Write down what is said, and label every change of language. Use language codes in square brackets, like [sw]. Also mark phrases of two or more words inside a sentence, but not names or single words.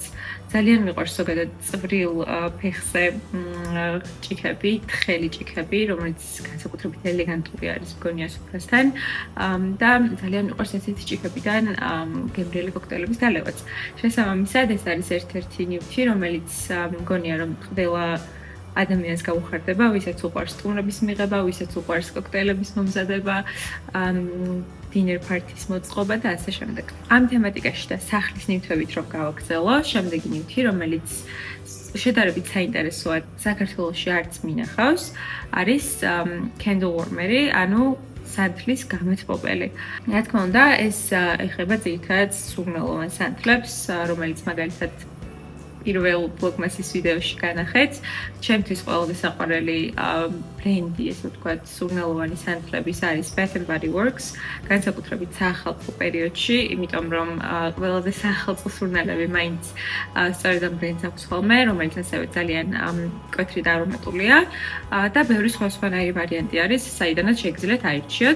[ka] ძალიან მიყვარს ზოგადად წვრილ ფეხზე ჭიქები, თხელი ჭიქები, რომელიც განსაკუთრებით ელეგანტური არის მგონია სუფრასთან და ძალიან მიყვარს ესეთი ჭიქებიდან გემრიელი კოქტეილების დალევაც. შესაბამისად, ეს არის ერთ-ერთი ნივთი, რომელიც მგონია რომ ყველა ადამიანს გაუხარდება, ვისაც უყვარს სტუმრების მიღება, ვისაც უყვარს კოქტეილების მომზადება, [en] dinner party- [ka] ის მოწყობა და ასე შემდეგ. ამ თემატიკაში და სახლის ნივთებით რომ გავაგრძელო, შემდეგი ნივთი, რომელიც შედარებით საინტერესოა, საქართველოში არც მინახავს, არის [en] candle warmer- [ka] ი, ანუ სანთლის გამეთბობელი. რა თქმა უნდა, ეს ეხება ძირითადად სურნელოვან სანთლებს, რომელიც მაგალითად პირველ Vlogmas-ის ვიდეოში განახეთ. ჩემთვის ყველაზე საყვარელი ბრენდი, ესე ვთქვათ, სურნელოვანი სანთლების არის Bath and Body Works, განსაკუთრებით საახალწლო პერიოდში, იმიტომ რომ ყველაზე საახალწლო სურნელები მაინც სწორედ ამ ბრენდს აქვს ხოლმე, რომელიც ასევე ძალიან მკვეთრი და არომატულია და ბევრი სხვადასხვანაირი ვარიანტი არის, საიდანაც შეგიძლიათ აირჩიოთ.